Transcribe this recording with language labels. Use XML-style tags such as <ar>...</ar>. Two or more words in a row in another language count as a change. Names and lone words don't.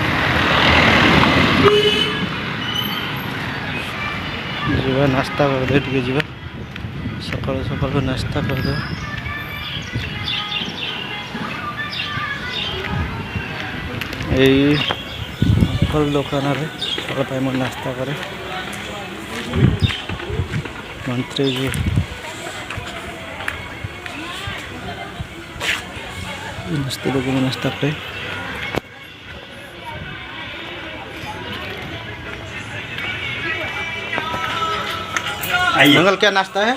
<or>ଯିବା ନାସ୍ତା କରିଦେବା, ଟିକେ ଯିବା ସକାଳୁ ସକାଳୁ ନାସ୍ତା କରିଦେବା। ଏଇ ଫଳ ଦୋକାନରେ ସକାଳ ପାଇଁ ମୁଁ ନାସ୍ତା କରେ।</or> <hi>ମନ୍ତ୍ରୀ जी नाश्ते लोग नाश्ता करे। मंगल क्या नाश्ता है?</hi>